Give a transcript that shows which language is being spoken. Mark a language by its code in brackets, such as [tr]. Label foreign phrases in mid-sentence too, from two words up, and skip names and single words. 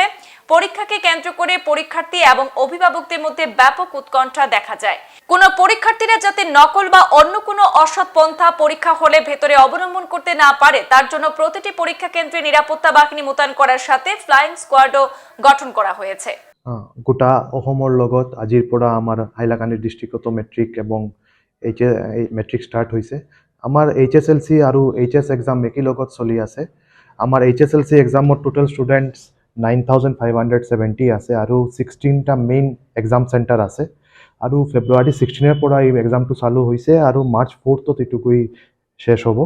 [bn] পরীক্ষাকে কেন্দ্র করে পরীক্ষার্থী এবং অভিভাবকদের মধ্যে ব্যাপক উৎকণ্ঠা দেখা যায়। কোন পরীক্ষার্থীরা যাতে নকল বা অন্য কোনো অসৎ পন্থা পরীক্ষা হলে ভেতরে অবলম্বন করতে না পারে তার জন্য প্রতিটি পরীক্ষা কেন্দ্রে নিরাপত্তা বাহিনী মোতায়েন করার সাথে [en] flying squad [bn] গঠন করা হয়েছে। [as] গোটা অসমৰ লগত আজিৰ পৰা আমাৰ হাইলাকান্দি ডিষ্ট্ৰিক্টত মেট্ৰিক এবং [en] matric start [as] হৈছে। আমাৰ HSLC আৰু [en] HS exam [as] একেই লগত চলি আছে। আমাৰ [en] HSLC exam total students [as] 9570 আছে আৰু 16টা [en] main exam centre [as] আছে আৰু ফেব্ৰুৱাৰী 16ৰ পৰা এই এক্সামটো চালু হৈছে আৰু মাৰ্চ 4ত এইটো গৈ শেষ হ'ব।